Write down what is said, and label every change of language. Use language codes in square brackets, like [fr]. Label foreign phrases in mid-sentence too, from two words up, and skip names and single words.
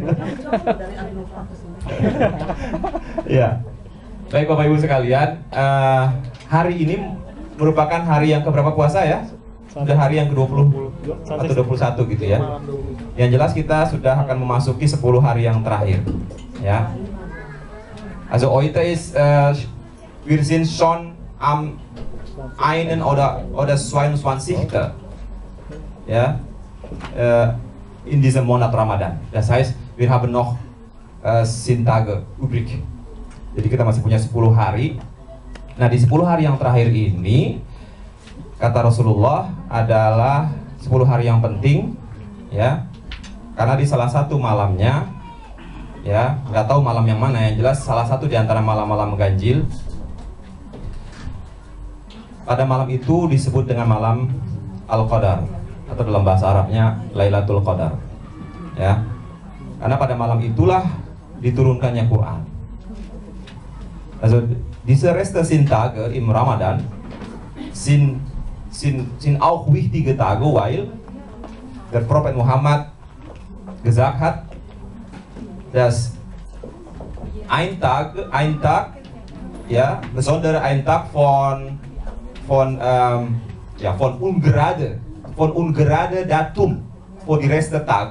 [id] Ya, baik Bapak Ibu sekalian, hari ini merupakan hari yang keberapa puasa ya? Sudah hari yang ke-20 atau 21 gitu ya. Yang jelas kita sudah akan memasuki 10 hari yang terakhir ya. [de] Also heute ist wir sind schon am 1. oder 22. Ja, in diesem Monat Ramadan. Das heißt, wir haben noch 10 Tage übrig. [id] Jadi kita masih punya 10 hari. Nah, di 10 hari yang terakhir ini, kata Rasulullah, adalah 10 hari yang penting ya. Karena di salah satu malamnya, ya, nggak tahu malam yang mana, yang jelas salah satu di antara malam-malam ganjil, pada malam itu disebut dengan malam Al-Qadar, atau dalam bahasa Arabnya Lailatul Qadar. Ya. Karena pada malam itulah diturunkannya Quran. [de] Also diese Reste sind Tage im Ramadan sind auch wichtige Tage, weil der Prophet Muhammad gesagt hat, dass ein Tag, ja, besonders ein Tag von ungerade Datum für die Rest der Tag.